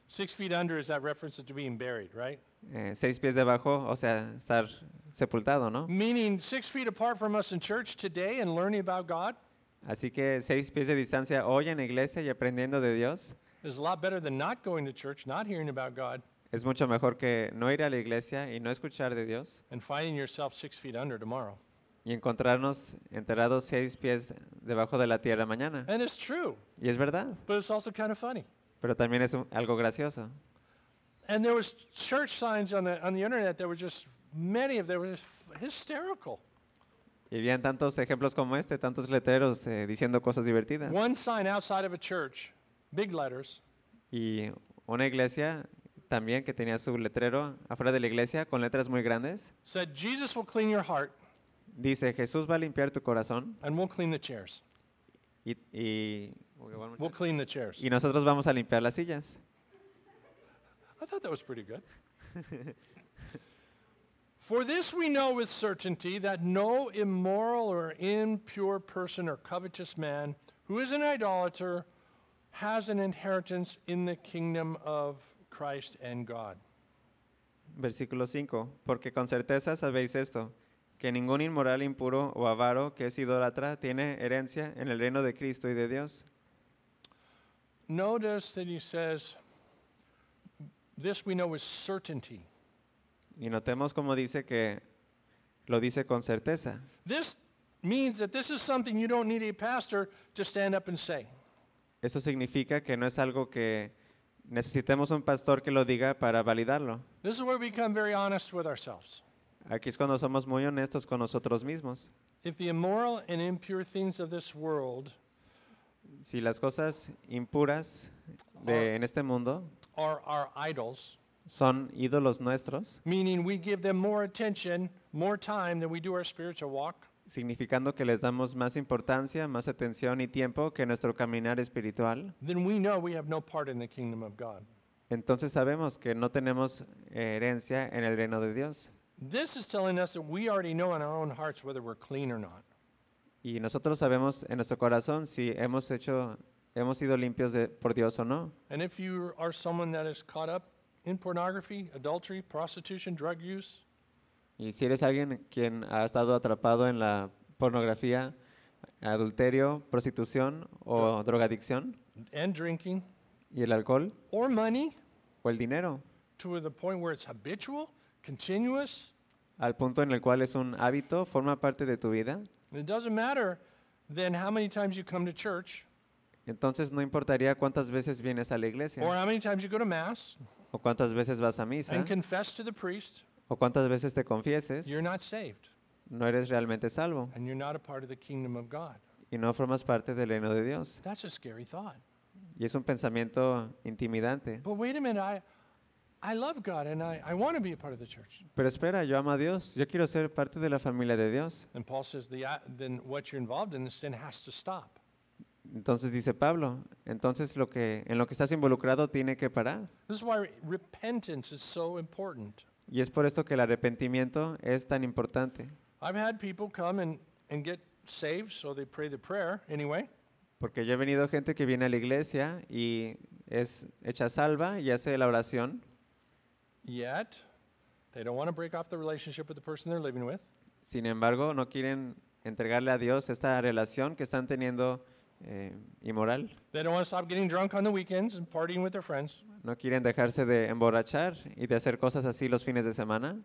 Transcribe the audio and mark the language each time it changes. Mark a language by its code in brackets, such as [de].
[en] 6 feet under is that reference to being buried, right? [es] 6 pies debajo, o sea, estar sepultado, ¿no? [en] Meaning 6 feet apart from us in church today and learning about God. [es] Así que 6 pies de distancia hoy en iglesia y aprendiendo de Dios. [en] Is a lot better than not going to church, not hearing about God. [es] Es mucho mejor que no ir a la iglesia y no escuchar de Dios. [en] And finding yourself 6 feet under tomorrow. [es] Y encontrarnos enterrados 6 pies debajo de la tierra mañana. [en] And it's true. [es] Y es verdad. [en] But it's also kind of funny. [es] Pero también es algo gracioso. [en] And there was church signs on the internet that were just many of them were hysterical. [es] Y habían tantos ejemplos como este, tantos letreros diciendo cosas divertidas. [en] One sign outside of a church, big letters. [es] Y una iglesia también que tenía su letrero afuera de la iglesia con letras muy grandes. [en] Said Jesus will clean your heart. [es] Dice Jesús va a limpiar tu corazón. [en] And we'll clean the chairs. [es] Y [en] we'll clean the chairs. [es] Y nosotros vamos a limpiar las sillas. [en] I thought that was pretty good. For this we know with certainty that no immoral or impure person or covetous man who is an idolater has an inheritance in the kingdom of Christ and God. [es] Versículo 5. Porque con certeza sabéis esto, que ningún inmoral, impuro o avaro que es idólatra tiene herencia en el reino de Cristo y de Dios. [en] Notice that he says, this we know with certainty. [es] Y notemos como dice que lo dice con certeza. [en] This means that this is something you don't need a pastor to stand up and say. [es] Eso significa que no es algo que necesitemos un pastor que lo diga para validarlo. [en] This is where we become very honest with ourselves. [es] Aquí es cuando somos muy honestos con nosotros mismos. [en] If the immoral and impure things of this world, [es] si las cosas impuras de en este mundo, [en] are our idols, [es] son ídolos nuestros, [en] meaning we give them more attention, more time than we do our spiritual walk, [es] significando que les damos más importancia, más atención y tiempo que nuestro caminar espiritual, [en] then we know we have no part in the kingdom of God. [es] Entonces sabemos que no tenemos herencia en el reino de Dios. [en] This is telling us that we already know in our own hearts whether we're clean or not. [es] Y nosotros sabemos en nuestro corazón si hemos sido limpios por Dios o no. [en] And if you are someone that is caught up in pornography, adultery, prostitution, drug use, [es] y si eres alguien quien ha estado atrapado en la pornografía, adulterio, prostitución o drogadicción, [en] and drinking, [es] y el alcohol, [en] or money, [es] o el dinero, [en] to the point where it's habitual, continuous, [es] al punto en el cual es un hábito, forma parte de tu vida, [en] it doesn't matter then how many times you come to church, [es] entonces no importaría cuántas veces vienes a la iglesia, [en] or how many times you go to mass, [es] o cuántas veces vas a misa, [en] and confess to the priest, [es] o cuántas veces te confieses, [en] you're not saved, [es] no eres realmente salvo, [en] and you're not a part of the kingdom of God, [es] y no formas parte del reino de Dios. [en] That's a scary thought. [es] Y es un pensamiento intimidante. [en] But wait a minute, I love God and I want to be a part of the church. [es] Pero espera, yo amo a Dios, yo quiero ser parte de la familia de Dios. [en] And Paul says then what you're involved in, the sin has to stop. [es] Entonces dice Pablo, entonces en lo que estás involucrado tiene que parar. [en] This is why repentance is so important. [es] Y es por esto que el arrepentimiento es tan importante. [en] I've had people come and get saved, so they pray the prayer anyway. [es] Porque yo he venido gente que viene a la iglesia y es hecha salva y hace la oración. [en] Yet, they don't want to break off the relationship with the person they're living with. [es] Sin embargo, no quieren entregarle a Dios esta relación que están teniendo inmoral. [en] They don't want to stop getting drunk on the weekends and partying with their friends. [es] No quieren dejarse de emborrachar y de hacer cosas así los fines de semana.